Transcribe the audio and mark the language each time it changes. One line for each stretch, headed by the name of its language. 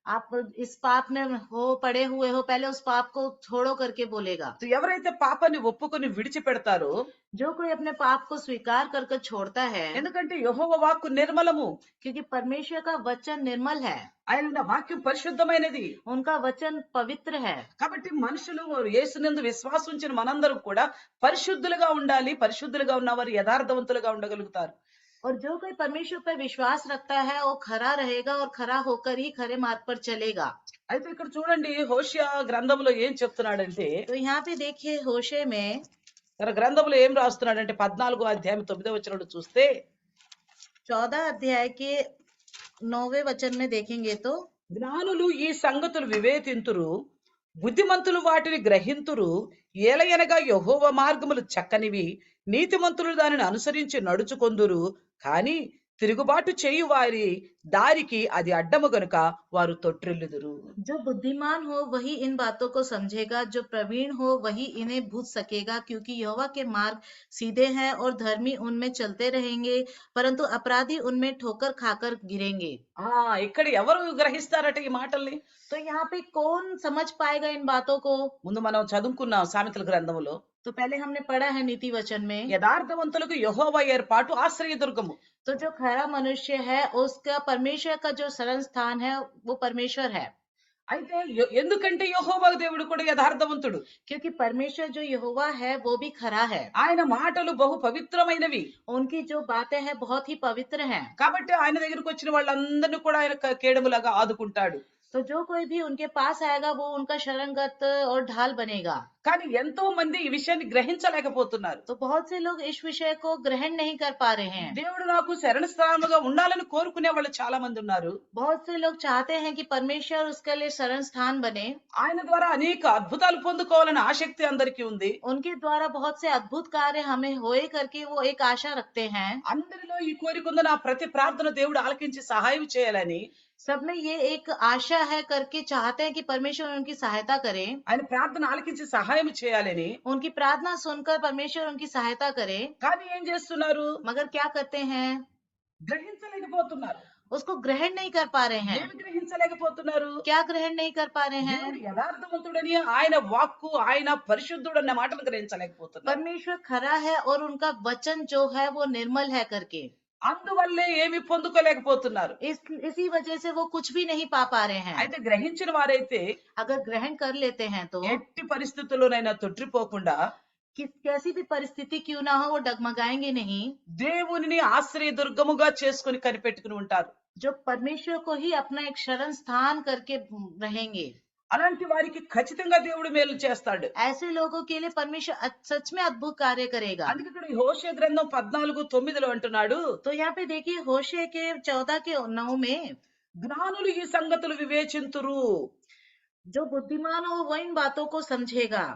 Hindi: आप इस पाप में पड़े हुए हो, पहले उस पाप को छोड़ो करके बोलेगा।
Telugu: సో ఎవరైతే పాపాన్ని ఒప్పుకొని విడిచిపెడతారో,
Hindi: जो कोई अपने पाप को स्वीकार कर छोड़ता है,
Telugu: ఎందుకంటే యెహోవా వాక్కు నిర్మలము,
Hindi: क्योंकि परमेश्वर का वचन निर्मल है,
Telugu: ఆయన వాక్యం పరిశుద్ధమైనది.
Hindi: उनका वचन पवित्र है।
Telugu: కాబట్టి మనుషులు యేసునందు విశ్వాసం ఉంచిన మనందరం కూడా పరిశుద్ధులుగా ఉండాలి. పరిశుద్ధులుగా ఉన్నవారు యథార్థవంతులుగా ఉండగలుగుతారు.
Hindi: और जो कोई परमेश्वर पर विश्वास रखता है, वो खरा रहेगा, और खरा होकर ही खरे मार्ग पर चलेगा।
Telugu: అయితే ఇక్కడ చూడండి, హోషియా గ్రంథంలో ఏం చెప్తున్నాడంటే,
Hindi: तो यहाँ पे देखिए, होशे में
Telugu: తన గ్రంథంలో ఏం రాస్తున్నాడంటే 14వ అధ్యాయం 9వ వచనంలో చూస్తే
Hindi: 14 अध्याय के 9वें वचन में देखेंगे तो
Telugu: జ్ఞానులు ఈ సంగతులు వివేచింతురు, బుద్ధిమంతులు వాటిని గ్రహింతురు. ఏలయనగా యెహోవా మార్గములు చక్కనివి, నీతిమంతులు దానిని అనుసరించి నడుచుకొందురు. కానీ తిరుగుబాటు చేయు వారి దారికి అది అడ్డము గనుక వారు తొట్టిల్లుదురు.
Hindi: जो बुद्धिमान हो वही इन बातों को समझेगा, जो प्रवीण हो वही इन्हें बूझ सकेगा, क्योंकि यहोवा के मार्ग सीधे हैं और धर्मी उनमें चलते रहेंगे, परंतु अपराधी उनमें ठोकर खाकर गिरेंगे।
Telugu: ఆ ఇక్కడ ఎవరు గ్రహిస్తారట ఈ మాటల్ని?
Hindi: तो यहाँ पे कौन समझ पाएगा इन बातों को?
Telugu: ముందు మనం చదువుకున్నాం సామెతల గ్రంథములో,
Hindi: तो पहले हमने पढ़ा है नीति वचन में,
Telugu: యథార్థవంతులకు యెహోవా ఏర్పాటు ఆశ్రయదుర్గము.
Hindi: तो जो खरा मनुष्य है उसका परमेश्वर का जो शरण स्थान है वो परमेश्वर है,
Telugu: అయితే ఎందుకంటే యెహోవా దేవుడు కూడా యథార్థవంతుడు.
Hindi: क्योंकि परमेश्वर जो यहोवा है वो भी खरा है।
Telugu: ఆయన మాటలు బహు పవిత్రమైనవి.
Hindi: उनकी जो बातें हैं बहुत ही पवित्र हैं।
Telugu: కాబట్టి ఆయన దగ్గరికి వచ్చిన వాళ్ళందరినీ కూడా ఆయన కేడములాగా ఆదుకుంటాడు.
Hindi: तो जो कोई भी उनके पास आएगा वो उनका शरणगत और ढाल बनेगा।
Telugu: కానీ ఎంతో మంది ఈ విషయాన్ని గ్రహించలేకపోతున్నారు.
Hindi: तो बहुत से लोग इस विषय को ग्रहण नहीं कर पा रहे हैं।
Telugu: దేవుడు నాకు శరణ స్థానముగా ఉండాలని కోరుకునే వాళ్ళు చాలా మంది ఉన్నారు.
Hindi: बहुत से लोग चाहते हैं कि परमेश्वर उसके लिए शरण स्थान बने,
Telugu: ఆయన ద్వారా అనేక అద్భుతాలు పొందుకోవాలని ఆసక్తి అందరికీ ఉంది.
Hindi: उनके द्वारा बहुत से अद्भुत कार्य हमें होए करके वो एक आशा रखते हैं।
Telugu: అందరిలో ఈ కోరిక ఉంది, నా ప్రతి ప్రార్థన దేవుడు ఆలకించి సహాయం చేయాలని.
Hindi: सब में ये एक आशा है करके चाहते हैं कि परमेश्वर उनकी सहायता करे,
Telugu: ఆయన ప్రార్థన ఆలకించి సహాయం చేయాలని.
Hindi: उनकी प्रार्थना सुनकर परमेश्वर उनकी सहायता करे।
Telugu: కానీ ఏం చేస్తున్నారు?
Hindi: मगर क्या करते हैं?
Telugu: గ్రహించలేకపోతున్నారు.
Hindi: उसको ग्रहण नहीं कर पा रहे हैं।
Telugu: ఏమి గ్రహించలేకపోతున్నారు?
Hindi: क्या ग्रहण नहीं कर पा रहे हैं?
Telugu: దేవుడు యథార్థవంతుడని, ఆయన వాక్కు, ఆయన పరిశుద్ధుడు అన్న మాటలు గ్రహించలేకపోతున్నారు.
Hindi: परमेश्वर खरा है और उनका वचन जो है वो निर्मल है करके,
Telugu: అందువల్లే ఏమి పొందుకోలేకపోతున్నారు.
Hindi: इसी वजह से वो कुछ भी नहीं पा रहे हैं।
Telugu: అయితే గ్రహించిన వారైతే
Hindi: अगर ग्रहण कर लेते हैं तो
Telugu: ఎట్టి పరిస్థితుల్లోనైనా తొట్టిపోకుండా
Hindi: कैसी भी परिस्थिति क्यों ना हो वो डगमगाएंगे नहीं।
Telugu: దేవునిని ఆశ్రయదుర్గముగా చేసుకుని కనిపెట్టుకుని ఉంటారు.
Hindi: जो परमेश्वर को ही अपना एक शरण स्थान करके रहेंगे,
Telugu: అలాంటి వారికి ఖచ్చితంగా దేవుడు మేలు చేస్తాడు.
Hindi: ऐसे लोगों के लिए परमेश्वर सच में अद्भुत कार्य करेगा।
Telugu: అందుకే ఇక్కడ ఈ హోషే గ్రంథం 14:9 అంటున్నాడు,
Hindi: तो यहाँ पे देखिए होशे के 14 के 9 में,
Telugu: జ్ఞానులు ఈ సంగతులు వివేచింతురు.
Hindi: जो बुद्धिमान हो वो इन बातों को समझेगा।